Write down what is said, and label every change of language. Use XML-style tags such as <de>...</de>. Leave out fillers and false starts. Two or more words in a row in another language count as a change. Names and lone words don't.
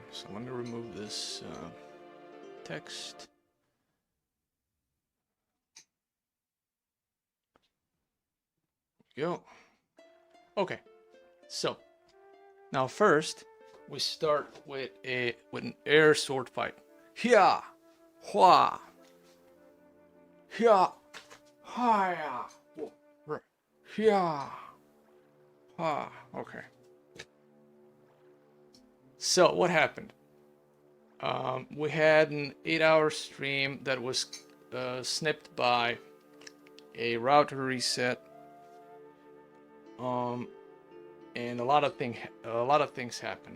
<en>So let me remove this text. Go. Okay, so now first we start with an air sword fight. Hia, hua, hia, hia, hia, ha. Okay. So what happened? We had an 8-hour stream that was snipped by a router reset. And a lot of things happened.</en>